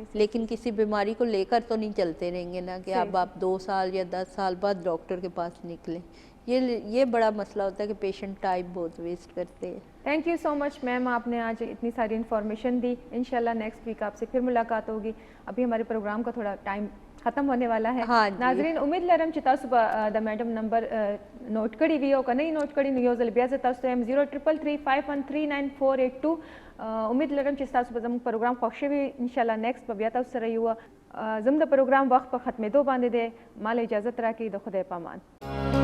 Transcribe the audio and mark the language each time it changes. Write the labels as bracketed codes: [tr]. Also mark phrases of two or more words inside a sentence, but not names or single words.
[ur] لیکن کسی بیماری کو لے کر تو نہیں چلتے رہیں گے نا کہ اب آپ 2 سال یا 10 سال بعد ڈاکٹر کے پاس نکلیں. یہ بڑا مسئلہ ہوتا ہے کہ پیشنٹ ٹائم بہت ویسٹ کرتے ہیں. [en] thank you so much ma'am, [ur] آپ نے آج اتنی ساری انفارمیشن دی. انشاءاللہ [en] next week [ur] آپ سے پھر ملاقات ہوگی. ابھی ہمارے پروگرام کا تھوڑا ٹائم ختم ہونے والا ہے. ہاں جی. [ps] ناظرین امید لرم چې تاسو به د میډم نمبر نوٹ کړی وي او که نه یې نوٹ کړی نو یو ځل بیا زه تاسو ته یم 0333513942. امید لرم چې تاسو به زموږ پروګرام خوښ شوي. انشاءالله نیکسټ به بیا تاسو سره یو. زموږ د پروګرام وخت په ختمېدو باندې دی. ما له اجازت راکړئ. د خدای په امان.